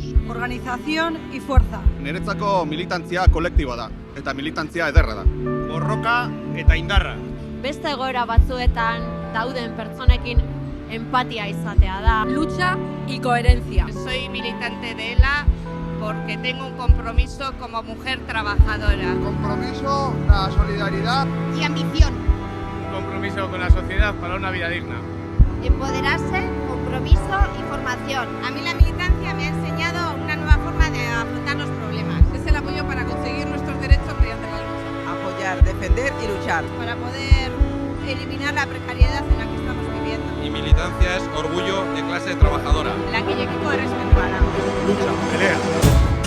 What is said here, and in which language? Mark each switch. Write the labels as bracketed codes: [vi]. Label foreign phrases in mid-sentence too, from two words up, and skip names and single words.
[es] Organización y fuerza. [eu] Niretzako militantzia kolektiboa da, eta militantzia ederra da. Borroka eta indarra. Beste egoera batzuetan dauden pertsonekin empatia izatea da. [es] Lucha y coherencia. Soy militante de ELA porque tengo un compromiso como mujer trabajadora. Compromiso, la solidaridad. Y ambición. Compromiso con la sociedad para una vida digna. Empoderarse, compromiso y formación. A mí la militancia me ha enseñado una nueva forma de afrontar los problemas. Es el apoyo para conseguir nuestros derechos mediante la lucha. Apoyar, defender y luchar. Para poder eliminar la precariedad en la que estamos viviendo. Mi militancia es orgullo de clase trabajadora. [eu] Langilekiko errespetua da. [es] Lucha, pelea.